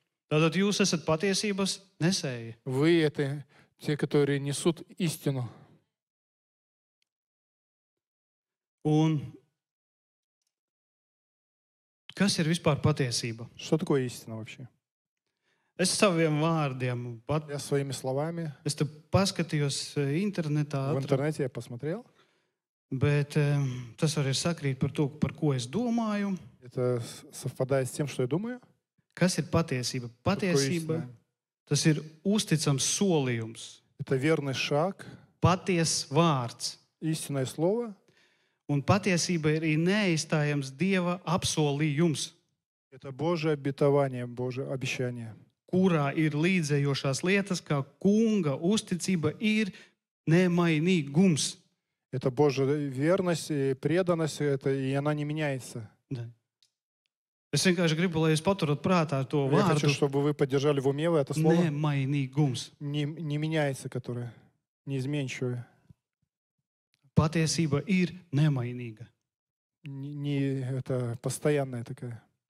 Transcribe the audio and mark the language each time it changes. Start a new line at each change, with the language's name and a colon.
Latvian: Tātad jūs esat patiesības nesēji.
Russian: вы это те, которые несут истину?
Latvian: Un kas ir vispār patiesība?
Russian: Что такое истина вообще?
Latvian: Es saviem vārdiem,
Russian: Я своими словами
Latvian: es te paskatījos internetā,
Russian: в интернете я посмотрел.
Latvian: bet tas arī sakrīt par to, par ko es domāju.
Russian: Это совпадает с тем, что я думаю.
Latvian: Kas ir patiesība? Patiesība,
Russian: истина?
Latvian: tas ir uzticams solījums,
Russian: Это верный шаг,
Latvian: paties vārds.
Russian: истинное слово.
Latvian: Un patiesība ir arī neaizstājams Dieva apsolījums,
Russian: Это Божье обетование, Божье обещание.
Latvian: kurā ir līdzējošās lietas, kā kunga uzticība ir nemainīgums.
Russian: Это Божья верность и преданность, и она не меняется.
Latvian: Es vienkārši gribu, lai jūs paturat prātā to
Russian: Я хочу,
Latvian: vārdu
Russian: чтобы вы поддержали в уме это слово.
Latvian: nemainīgums.
Russian: Не меняется, которое неизменчивое.
Latvian: Patiesība ir nemainīga.
Russian: Не это постоянная такая.